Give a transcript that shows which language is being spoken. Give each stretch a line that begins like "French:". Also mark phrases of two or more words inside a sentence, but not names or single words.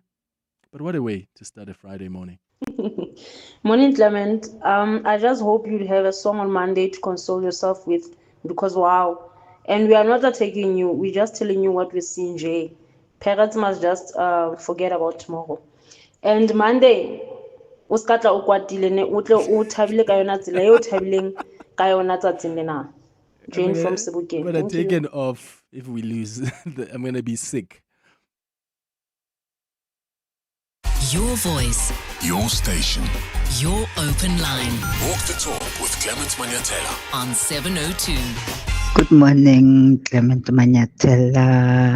English: But what a way to start a Friday morning. Morning, Clement. I just hope you'll have a song on Monday to console yourself with, because wow. And we are not attacking you. We're just telling you what we see in Jay. Parents must just forget about tomorrow. And Monday,
Southern Sotho: uskatla ukwatile ne utle uthabile ka yona tsela e o thabileng ka yona tsatsing lena.
English: Jane from Sebokeng. I'm gonna take it off if we lose. I'm gonna be sick. Your voice, Your station. your open line Walk the talk with Clement Manyathela. on 702. Good morning, Clement Manyathela.